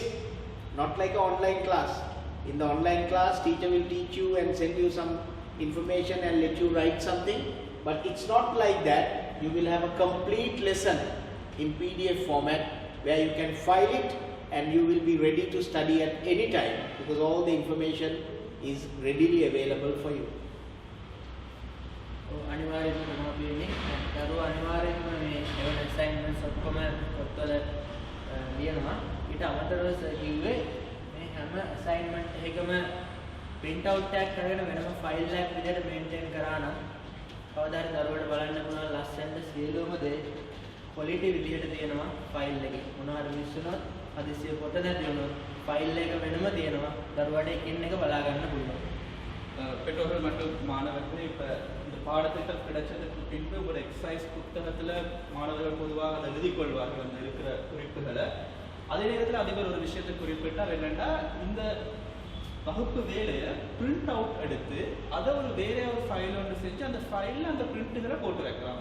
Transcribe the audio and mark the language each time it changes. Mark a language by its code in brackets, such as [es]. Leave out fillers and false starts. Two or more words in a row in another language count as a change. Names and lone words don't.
[en] Not like an online class. In the online class, teacher will teach you and send you some information and let you write something, but it's not like that. You will have a complete lesson in PDF format where you can file it and you will be ready to study at any time because all the information is readily available for you. [si] අනිවාර්යයෙන්ම තමයි වෙන්නේ. දරුවෝ අනිවාර්යයෙන්ම මේ එවන assignments ඔක්කොම පොත්වල ලියනවා. ඊට අමතරව කිව්වේ මේ හැම assignment එකකම [en] print out [si] එකක් කරගෙන වෙනම file එකක් විදිහට maintain කරා නම් කවදා හරි දරුවට බලන්න පුළුවන් ලස්සනට සියලුම දේ quality විදිහට තියෙනවා file එකේ. මොනවා හරි මිස් වුණොත් හදිස්සිය පොත නැති වුණොත් file එක වෙනම තියෙනවා. දරුවට එකින් එක බලා ගන්න පුළුවන්. [ta] பெற்றோர்கள் மற்றும் மாணவர்கள் இப்போ இந்த பாடத்திட்டம் கிடைச்சதுக்கு பின்பு ஒரு எக்ஸசைஸ் புத்தகத்தில் மாணவர்கள் பொதுவாக அதை எழுதி கொள்வார்கள் அந்த இருக்கிற குறிப்புகளை. அதே நேரத்தில் அதிபர் ஒரு விஷயத்தை குறிப்பிட்டார் என்னென்னா, இந்த வகுப்பு வேலையை [en] print out [ta] எடுத்து அதை ஒரு வேற ஒரு ஃபைல் ஒன்று செஞ்சு அந்த ஃபைலில் அந்த பிரிண்ட்டுகளை போட்டு வைக்கலாம்.